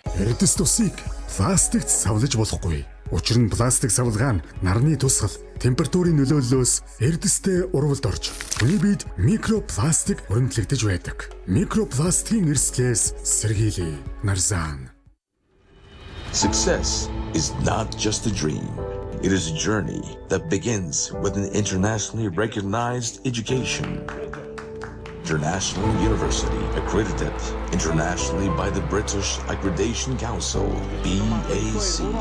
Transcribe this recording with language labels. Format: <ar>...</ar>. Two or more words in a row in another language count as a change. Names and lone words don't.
<mn>Эрдэс тусыг пластикт савлаж болохгүй. Учир нь пластик савлгаа нь нарны тусгал, температурын нөлөөллөөс эрдэстэй урвалд орж, хүний биед микропластик өрнөлдөгдөж байдаг. Микропластикийн эрсдлээс сэргийлье. Нарзан.</mn> <en>Success is not just a dream. It is a journey that begins with an internationally recognized education. International University, accredited internationally by the British Accreditation Council, BAC.</en>